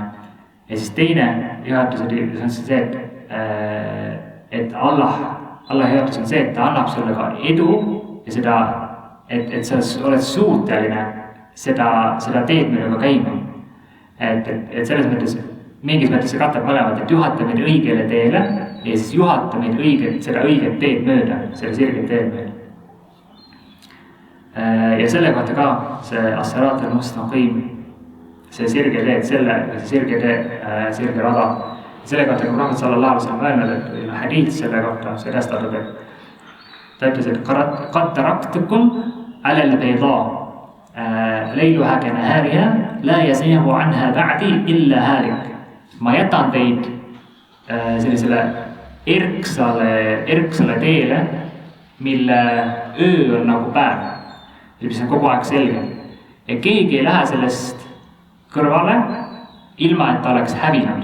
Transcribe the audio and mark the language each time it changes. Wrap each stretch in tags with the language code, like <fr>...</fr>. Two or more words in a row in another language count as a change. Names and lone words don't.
<et>Ja siis teine juhatus on see, et Allah juhatus on see, et ta annab sulle ka edu ja seda, et sa oled suuteline seda teed meile ka käima. Et selles mõttes mingis mõttes see katab mõlemad, et juhata meid õigele teele ja siis juhata meid seda õiget teed mööda, selle sirget teed mööda. Ja selle kohta ka see</et> <ar>الصراط المستقيم,</ar> <et>see sirge teed, sirge rada. Selle kohta, kui Muhammad</et> <ar>صلى الله عليه وسلم</ar> <et>öelnud, et hadiid selle kohta, see restatud, et ta ütles, et</et> <ar>قد تركتكم على البيضاء ليلها كنهارها لا يزيغ عنها بعدي إلا هالك.</ar> <et>Ma jätan teid sellisele erksale teele, mille öö on nagu päev, mis on kogu aeg selge. ja keegi ei lähe sellest kõrvale, ilma et ta oleks hävinud.</et>